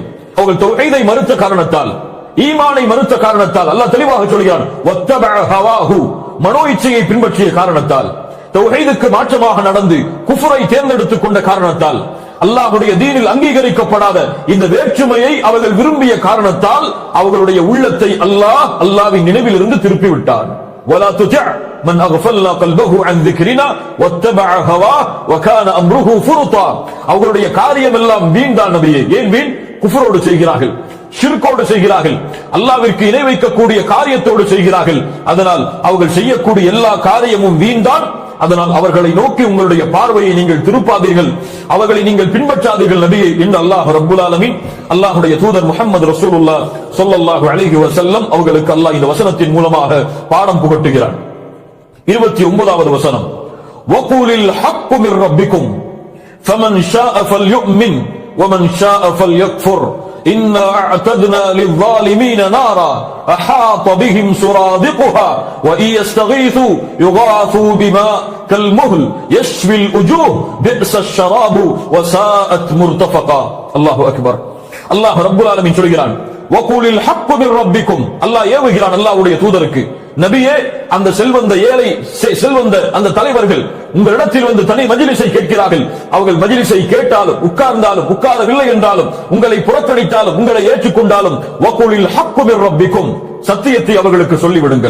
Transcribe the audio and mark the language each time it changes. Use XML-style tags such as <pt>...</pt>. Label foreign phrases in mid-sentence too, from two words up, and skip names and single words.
<ta>அவர்கள் தௌஹீதை மறுத்த காரணத்தால், ஈமானை மறுத்த காரணத்தால் அல்லாஹ் தெளிவாக சொல்கிறான்,</ta> <ar>واتبع هواه,</ar> <ta>மனோ இச்சையை பின்பற்றிய காரணத்தால், தௌஹீதுக்கு மாற்றமாக நடந்து குஃப்ரை தேர்ந்தெடுத்துக் கொண்ட காரணத்தால், அல்லாஹ்வுடைய தீனில் அங்கீகரிக்கப்படாத இந்த வேற்றுமையை அவர்கள் விரும்பிய காரணத்தால் அவர்களுடைய உள்ளத்தை அல்லாஹ்வின் நினைவில் இருந்து திருப்பி விட்டான்.</ta> <ar>ولا تطع من اغفلنا قلبه عن ذكرنا واتبع هواه وكان امره فرطا.</ar> <ta>அவர்களுடைய காரியம் எல்லாம் வீண்தான் நபியே. ஏன் வீண்? குஃப்ரோடு செய்கிறார்கள், ஷிர்கோடு செய்கிறார்கள், அல்லாஹ்விற்கு இணை வைக்கக்கூடிய காரியத்தோடு செய்கிறார்கள். அதனால் அவர்கள் செய்யக்கூடிய எல்லா காரியமும் வீண்தான். அதனால் அவர்களை நோக்கி உங்களுடைய பார்வையை நீங்கள் திருப்பாதீர்கள், அவர்களை நீங்கள் பின்பற்றாதீர்கள் நபியே என்று</ta> <ar>الله رب العالمين,</ar> <ta>அல்லாஹ்வுடைய தூதர்</ta> <ar>محمد رسول الله صلى الله عليه وسلم</ar> <ta>அவர்களுக்கு அல்லாஹ் இந்த வசனத்தின் மூலமாக பாடம் புகட்டுகிறான். 29வது வசனம்,</ta> <ar>وقل الحق من ربكم فمن شاء فليؤمن ومن شاء فليكفر إنا أعتدنا للظالمين نارا أحاط بهم سرادقها وإن يستغيثوا يغاثوا بماء كالمهل يشفي الوجوه بئس الشراب وساءت مرتفقا. الله أكبر. الله رب العالمين சொல்கிறான், وقل الحق من ربكم.</ar> <ta>அல்லாஹ் ஏவுகிறான் அல்லாஹ்வுடைய தூதருக்கு, நபியே, அந்த செல்வந்த ஏழை செல்வந்த அந்த தலைவர்கள் உங்களிடத்தில் வந்து தனி மஜ்லிஸை கேட்கிறார்கள். அவர்கள் மஜ்லிஸை கேட்டாலும், உட்கார்ந்தாலும், உட்காரவில்லை என்றாலும், உங்களை புறக்கணித்தாலும், உங்களை ஏற்றுக்கொண்டாலும்,</ta> <ar>وقل الحق من ربكم,</ar> <ta>சத்தியத்தை அவர்களுக்கு சொல்லிவிடுங்கள்.</ta>